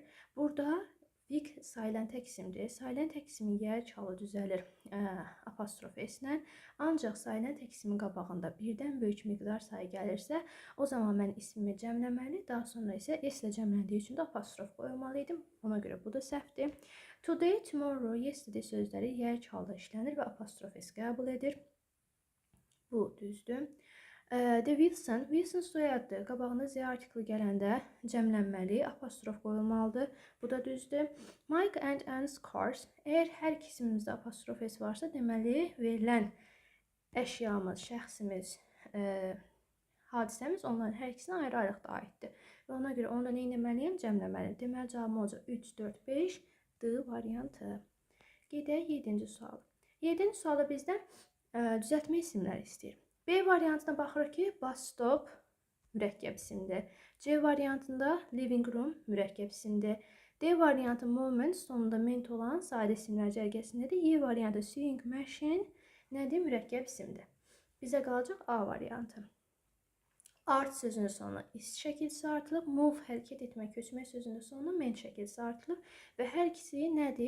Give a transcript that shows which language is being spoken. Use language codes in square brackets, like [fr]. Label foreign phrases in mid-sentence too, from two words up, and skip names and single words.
[az] Burada week sayılan tək isimdir. Sayılan tək isimin yerli halı düzəlir apostrof s-lə. Ancaq sayılan tək isimin qabağında birdən böyük miqdar sayı gəlirsə, o zaman mən ismimi cəmləməli, daha sonra isə s-lə cəmləndiyi üçün də apostrof qoymalıydım. Ona görə bu da səhvdir. [en] Today, tomorrow, yesterday [az] sözləri yerli halda işlənir və apostrof s qəbul edir. Bu düzdür. [en] The Wilson, [az] Wilson soyaddır. Qabağına z artiklı gələndə cəmlənməli, apostrof qoyulmalıdır. Bu da düzdür. [en] Mike and Anne's cars. [az] Əgər hər iki isimimizdə apostrof s varsa, deməli verilən əşyamız, şəxsimiz, hadisəmiz onların hər ikisinə ayrı-ayrı da aiddir. Və ona görə onu da nə etməliyəm? Cəmləməliyim. Deməli cavabım olacaq 3, 4, 5 D variantı. Gedək 7-ci sual. 7-ci sualda bizdən düzəltmə isimləri istəyir. B variantına baxırıq ki, [en] bus stop [az] mürəkkəb isimdir. C variantında [en] living room [az] mürəkkəb isimdir. D variantı moment sonunda ment olan sadə isimlər cərgəsindədir. E variantı [en] sewing machine [az] nədir? Mürəkkəb isimdir. Bizə qalacaq A variantı. Art sözünün sonuna is şəkilsi artılıb, move hərəkət etmək, köçmək sözünün sonuna ment şəkilsi artılıb və hər ikisi nədir?